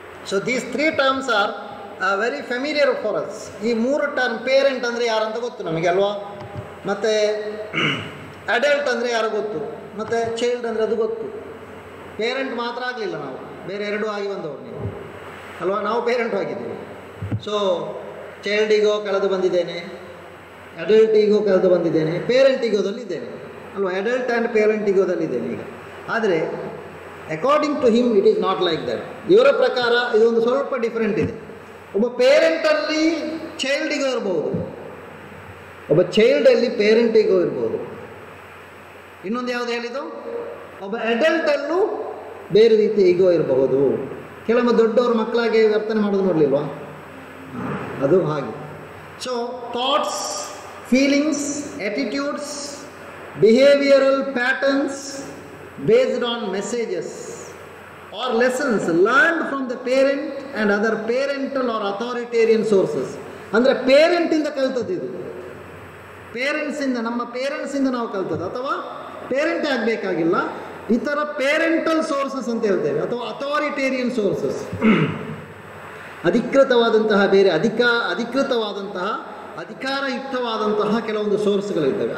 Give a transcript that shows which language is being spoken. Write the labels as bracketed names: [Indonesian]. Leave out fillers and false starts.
[English] So these 3 terms are very familiar for us. [Kannada] ಈ 3 term, parent ಅಂದರೆ ಯಾರಂತ ಗೊತ್ತು ನಮಗೆ ಅಲ್ವಾ, ಮತ್ತು ಅಡಲ್ಟ್ ಅಂದರೆ ಯಾರು ಗೊತ್ತು, ಮತ್ತು ಚೈಲ್ಡ್ ಅಂದರೆ ಅದು ಗೊತ್ತು. ಪೇರೆಂಟ್ ಮಾತ್ರ ಆಗಲಿಲ್ಲ, ನಾವು ಬೇರೆ 2 ಆಗಿ ಬಂದವರು ನೀವು ಅಲ್ವಾ. ನಾವು ಪೇರೆಂಟ್ ಆಗಿದ್ದೀವಿ. ಸೊ ಚೈಲ್ಡ್ ಈಗೋ ಕಳೆದು ಬಂದಿದ್ದೇನೆ, ಅಡಲ್ಟ್ ಈಗೋ ಕಳೆದು ಬಂದಿದ್ದೇನೆ, ಪೇರೆಂಟ್ ಈಗೋದಲ್ಲಿದ್ದೇನೆ ಅಲ್ವಾ. [English] adult and parent [Kannada] ಈಗೋದಲ್ಲಿದ್ದೇನೆ ಈಗ. ಆದರೆ [English] According to him it is not like that. [Kannada] ಇವರ ಪ್ರಕಾರ ಇದೊಂದು ಸ್ವಲ್ಪ ಡಿಫ್ರೆಂಟ್ ಇದೆ. ಒಬ್ಬ ಪೇರೆಂಟಲ್ಲಿ ಚೈಲ್ಡಿಗೋ ಇರ್ಬೋದು, ಒಬ್ಬ ಚೈಲ್ಡಲ್ಲಿ ಪೇರೆಂಟಿಗೋ ಇರ್ಬೋದು. ಇನ್ನೊಂದು ಯಾವುದು ಹೇಳಿದ್ದು, ಒಬ್ಬ ಅಡಲ್ಟಲ್ಲೂ ಬೇರೆ ರೀತಿ ಈಗೋ ಇರಬಹುದು. ಕೆಲವೊಮ್ಮೆ ದೊಡ್ಡವರು ಮಕ್ಕಳಾಗಿ ವರ್ತನೆ ಮಾಡೋದು ನೋಡಲಿಲ್ವಾ, ಅದು ಹಾಗೆ. [English] So thoughts, feelings, attitudes, behavioural patterns based on messages or lessons learned from the parent and other parental or authoritarian sources. [Kannada] ಅಂದರೆ ಪೇರೆಂಟಿಂದ ಕಲ್ತದ್ದು ಇದು. ಪೇರೆಂಟ್ಸಿಂದ, ನಮ್ಮ ಪೇರೆಂಟ್ಸಿಂದ ನಾವು ಕಲ್ತದ್ದು, ಅಥವಾ ಪೇರೆಂಟೇ ಆಗಬೇಕಾಗಿಲ್ಲ, ಈ ಥರ ಪೇರೆಂಟಲ್ ಸೋರ್ಸಸ್ ಅಂತ ಹೇಳ್ತೇವೆ, ಅಥವಾ ಅಥಾರಿಟೇರಿಯನ್ ಸೋರ್ಸಸ್, ಅಧಿಕೃತವಾದಂತಹ ಬೇರೆ ಅಧಿಕೃತವಾದಂತಹ ಅಧಿಕಾರಯುಕ್ತವಾದಂತಹ ಕೆಲವೊಂದು ಸೋರ್ಸ್ಗಳಿರ್ತವೆ.